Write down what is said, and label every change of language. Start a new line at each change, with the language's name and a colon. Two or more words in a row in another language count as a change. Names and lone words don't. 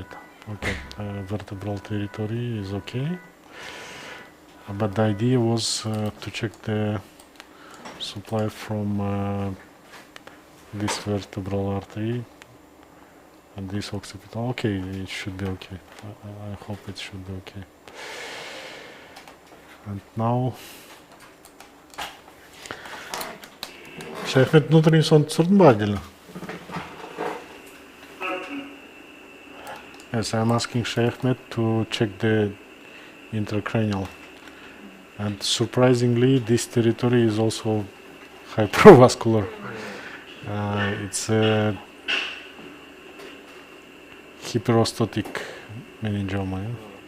English: Okay, vertebral territory is okay, but the idea was to check the supply from this vertebral artery and this occipital. Okay, it should be okay. I hope it should be okay. And now,
Russian: Шейхмет, внутренний сон
Kazakh: түсірдің ба
Russian: отдельно?
English: Yes, I'm asking Sheikhmet to check the intracranial, and surprisingly this territory is also hypervascular. It's a hyperostotic meningioma, yeah?